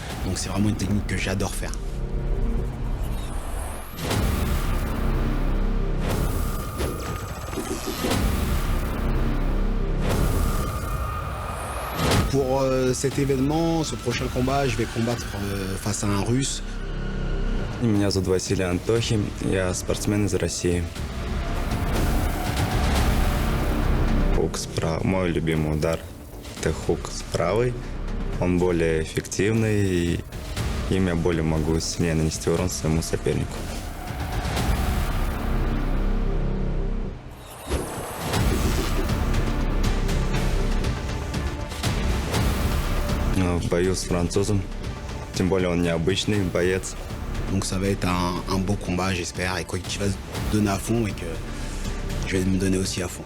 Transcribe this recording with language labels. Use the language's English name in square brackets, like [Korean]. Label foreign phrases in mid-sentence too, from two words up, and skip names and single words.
[French] Donc c'est vraiment une technique que j'adore faire. Pour cet événement, ce prochain combat, je vais combattre face à un Russe. [Russian] Меня зовут Василий Антохи, я спортсмен из России. Хук справа. Мой любимый удар – это хук с правой. Он более эффективный, и им я более могу сильнее нанести урон своему сопернику. В бою с французом, тем более он необычный боец. [French] Donc ça va être un beau combat, j'espère, et quoi qu'il va se donner à fond et que je vais me donner aussi à fond.